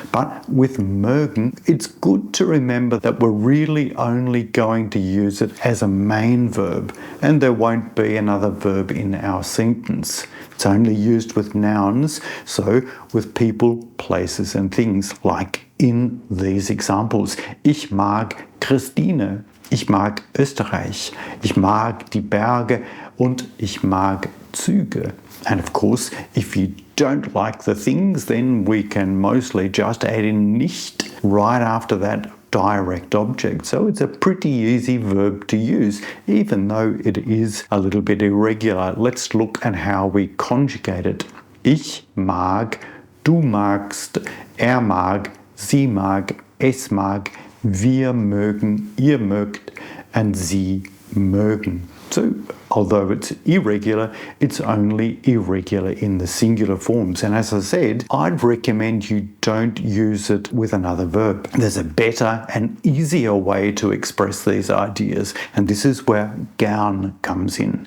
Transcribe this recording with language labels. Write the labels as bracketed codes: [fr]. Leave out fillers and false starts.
[en] But with mögen, it's good to remember that we're really only going to use it as a main verb, and there won't be another verb in our sentence. It's only used with nouns, so with people, places and things, like in these examples. [de] Ich mag Christine, ich mag Österreich, ich mag die Berge und ich mag Züge. [en] And of course, if you don't like the things, then we can mostly just add in nicht right after that direct object. So it's a pretty easy verb to use, even though it is a little bit irregular. Let's look at how we conjugate it. [de] Ich mag, du magst, mag, sie mag, es mag, wir mögen, ihr mögt, and sie mögen. [en] So, although it's irregular, it's only irregular in the singular forms. And as I said, I'd recommend you don't use it with another verb. There's a better and easier way to express these ideas, and this is where gern comes in.